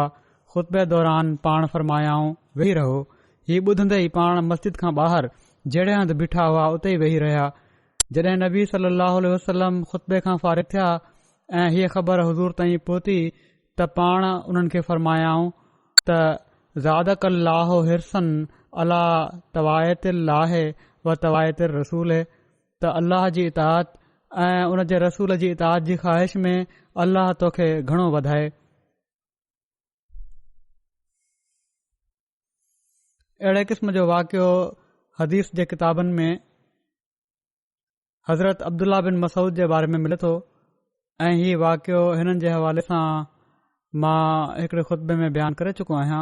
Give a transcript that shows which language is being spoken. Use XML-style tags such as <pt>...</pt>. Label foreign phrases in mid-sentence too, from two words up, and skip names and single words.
<sd>ख़ुतबे दौरान पाण फ़रमायाऊं, वेही रहो. हीउ ॿुधंदे ई पाण मस्जिद खां ॿाहिरि जहिड़े हंधि बीठा हुआ उते ई वेही रहिया. जॾहिं नबी</sd> <ar>صلى الله عليه وسلم</ar> <sd>ख़ुतबे खां फ़ारिग़ थिया ऐं हीअ ख़बर हुज़ूर ताईं पहुती त पाण उन्हनि खे फ़रमायाऊं त</sd> <ar>زادك الله حرصا على طاعة الله وطاعة الرسول,</ar> <sd>त अल्लाह जी इताअत ऐं उन जे रसूल जी इताअत जी ख़्वाहिश में अल्लाह तोखे घणो वधाए. अहिड़े क़िस्म जो वाक़ियो हदीस जे किताबनि में हज़रत अब्दुल्ला बिन मसूद जे बारे में मिले थो ऐं हीउ वाक़ियो हिननि जे हवाले सां मां हिकड़े ख़ुतबे में बयानु करे चुको आहियां.</sd>